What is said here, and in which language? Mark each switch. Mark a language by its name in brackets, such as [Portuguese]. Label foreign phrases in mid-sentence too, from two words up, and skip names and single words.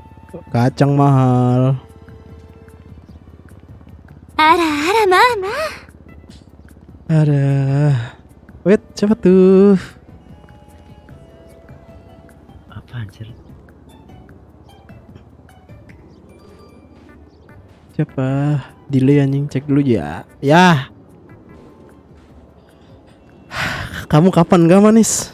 [Indonesian] Kacang mahal. [Japanese] あらあらまあまあ [Indonesian] Ada. Wait, siapa tuh? Apa anjir? Siapa? Delay anjing, cek dulu ya. Ya. Kamu kapan gak manis?